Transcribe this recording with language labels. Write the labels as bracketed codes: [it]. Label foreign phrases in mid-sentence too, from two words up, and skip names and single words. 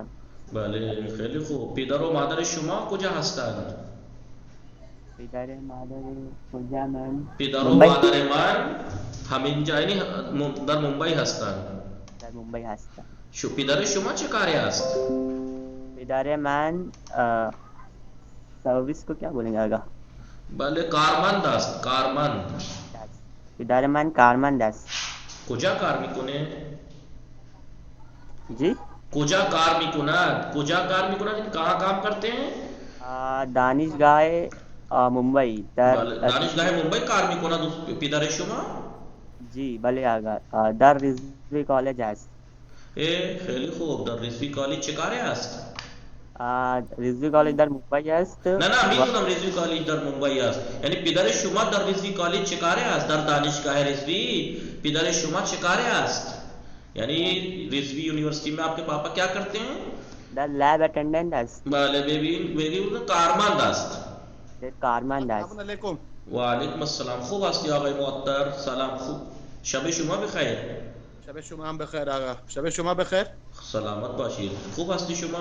[fa] بله خیلی خوب. پدر و مادر شما کجا هستند؟ پدر مادر کجا؟ پدر و مادر من همینجا یعنی در ممبئی هستند. در ممبئی هستم. پدر شما چه کاری است؟ پدر من [ur] سروس کو کیا بولیں گے آگا؟ [fa] بله کارمند است. کارمند. پدر من کارمند است. کجا کار میکنه؟ جی کجا کار میکند؟ کجا کار میکند؟ [ur] کہاں کام کرتے ہیں؟ [fa] دانشگاه ممبئی. دانشگاه ممبئی کار میکند پدر شما؟ جی بله آقا در رضوی کالج است. خیلی خوب. در رضوی کالج چه کاری است؟ رضوی کالج در مumbai است نه نه و میدونم رضوی کالج در ممبئی است، یعنی پدر شما در رضوی کالج چه کاره است؟ در دانشگاه رضوی پدر شما چه کاره است؟ [ur] یعنی رضوی یونیورسٹی میں آپ کے پاپا کیا کرتے ہیں؟ [fa] در [en] lab attendant [fa] است. بله بگیم کارمند است. در کارمند است. [ar] السلام علیکم. وعلیکم السلام. [fa] خوب هستی آقای معطر؟ سلام. خوب شب شما بخیر. شب شما هم بخیر آقا. شب شما بخیر. سلامت باشید. خوب هستی شما؟